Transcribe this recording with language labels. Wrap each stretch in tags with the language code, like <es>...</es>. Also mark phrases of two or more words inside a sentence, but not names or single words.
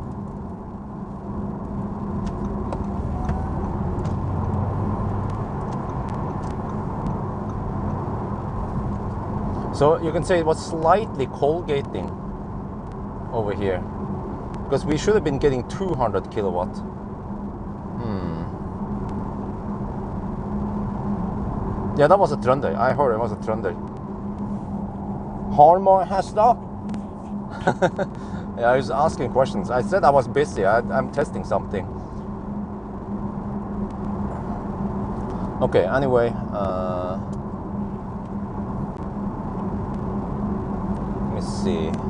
<en>So you can say it was slightly colgating over here, because we should have been getting 200 kilowatt. Yeah, that was a trønder. I heard it was a trønder.</en> <no>Har man hester?</no> <en>Yeah, I was asking questions. I said I was busy. I'm testing something. Okay, anyway. Let me see.</en>